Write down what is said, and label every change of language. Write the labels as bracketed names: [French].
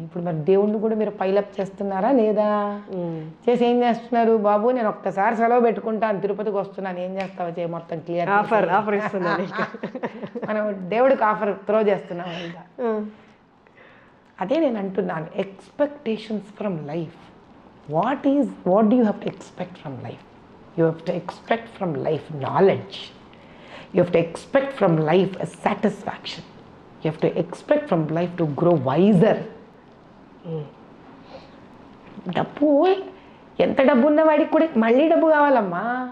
[Telugu] ఇప్పుడు మరి దేవుడిని కూడా మీరు పైలప్ చేస్తున్నారా లేదా? చేసి ఏం చేస్తున్నారు, బాబు నేను ఒక్కసారి సెలవు పెట్టుకుంటాను, తిరుపతికి వస్తున్నాను, ఏం చేస్తావో చేయ, మొత్తం క్లియర్ ఆఫర్ ఇస్తున్నాను. మనం దేవుడికి ఆఫర్ త్రో చేస్తున్నాం. అదే నేను అంటున్నాను, [English] Expectations from life. What do you have to expect from life? You have to expect from life knowledge. You have to expect from life a satisfaction. You have to expect from life to grow wiser. [Telugu] డబ్బు, ఎంత డబ్బు ఉన్నవాడికి కూడా మళ్ళీ డబ్బు కావాలమ్మా.